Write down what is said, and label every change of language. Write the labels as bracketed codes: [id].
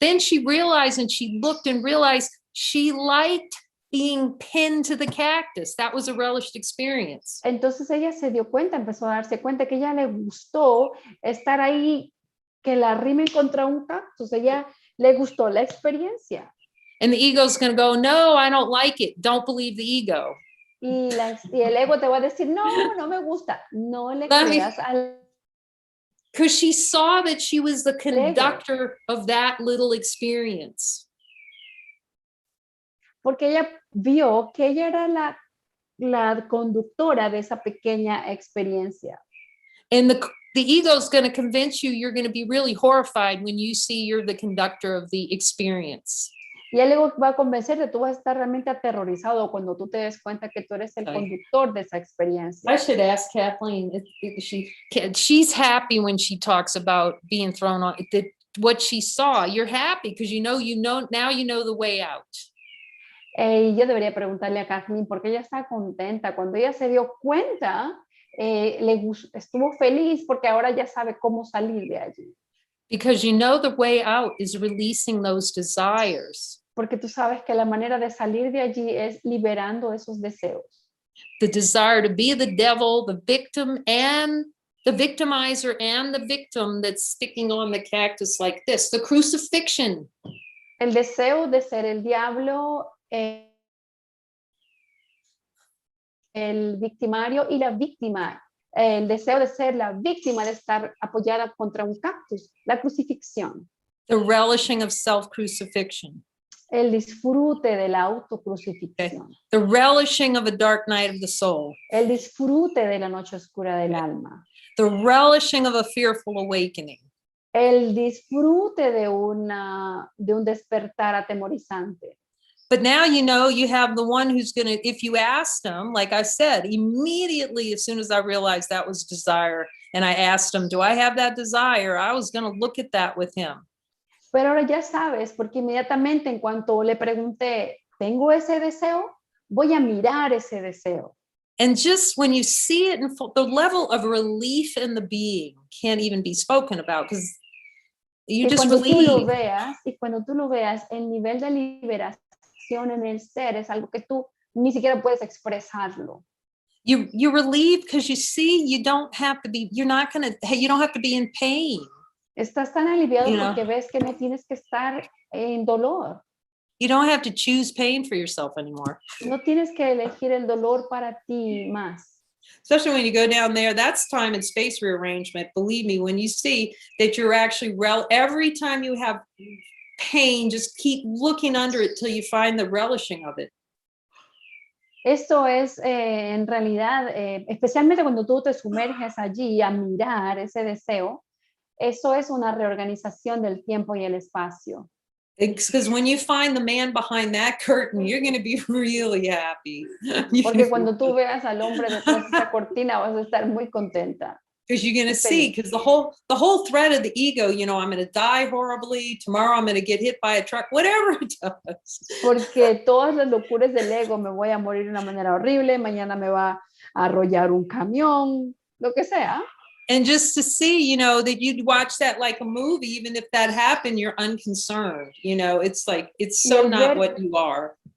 [en] Then she realized and she looked and realized she liked being pinned to the cactus. That was a relished experience. [es] Entonces ella se dio cuenta, empezó a darse cuenta que ella le gustó estar ahí, que la arrimen contra un cactus. Ella le gustó la experiencia. [en] And the ego's going to go, no, I don't like it. Don't believe the ego. [es] Y el ego te va a decir, no me gusta. No le creas al. [en] Because she saw that she was the conductor of that little experience. [es] Porque ella vio que ella era la conductora de esa pequeña experiencia. [en] And the ego is going to convince you're going to be really horrified when you see you're the conductor of the experience. [es] Y el ego va a convencerte, tú vas a estar realmente aterrorizado cuando tú te des cuenta que tú eres el conductor de esa experiencia. [en] I should ask Kathleen if she's happy when she talks about being thrown on what she saw. You're happy because you know now you know the way out. [es] Yo debería preguntarle a Kathleen porque ella está contenta. Cuando ella se dio cuenta, estuvo feliz porque ahora ya sabe cómo salir de allí. [en] Because you know the way out is releasing those desires. [es] Porque tú sabes que la manera de salir de allí es liberando esos deseos. [en] The desire to be the devil, the victim, and the victimizer, and the victim that's sticking on the cactus like this, the crucifixion. [es] El deseo de ser el diablo, el victimario y la víctima, el deseo de ser la víctima de estar apoyada contra un cactus, la crucifixión, [en] The relishing of self-crucifixion. [es] el disfrute de la autocrucifixión, [en] The relishing of a dark night of the soul. [es] el disfrute de la noche oscura del alma, [en] The relishing of a fearful awakening. [es] el disfrute de un despertar atemorizante. [en] But now you know you have the one who's going to, if you asked him, like I said, immediately as soon as I realized that was desire, and I asked him, do I have that desire? I was going to look at that with him. [es] Pero ahora ya sabes, porque inmediatamente en cuanto le pregunté, ¿tengo ese deseo? Voy a mirar ese deseo. [en] And just when you see it in full, the level of relief in the being can't even be spoken about because you [es] Que [en] just [es] cuando tú lo [en] relieve. [es] veas, y cuando tú lo veas, el nivel de liberación en el ser es algo que tú ni siquiera puedes expresarlo. [en] You relieve because you see you don't have to be, you don't have to be in pain. [es] Estás tan aliviado [en] You know. [es] porque ves que no tienes que estar en dolor. [en] You don't have to choose pain for yourself anymore. [es] No tienes que elegir el dolor para ti más. [en] Especially when you go down there, that's time and space rearrangement. Believe me, when you see that you're actually, every time you have pain, just keep looking under it till you find the relishing of it. [es] Esto es en realidad, especialmente cuando tú te sumerges allí a mirar ese deseo, eso es una reorganización del tiempo y el espacio. [en] Because when you find the man behind that curtain, you're going to be really happy. [es] Porque cuando tú veas al hombre detrás de esa cortina vas a estar muy contenta. [en] Because you're going to see, because the whole threat of the ego, you know, I'm going to die horribly, tomorrow I'm going to get hit by a truck, whatever it does. [es] Porque todas las locuras del ego, me voy a morir de una manera horrible, mañana me va a arrollar un camión, lo que sea. [en] And just to see, you know, that you'd watch that like a movie, even if that happened, you're unconcerned. You know, it's like, it's so not what you are.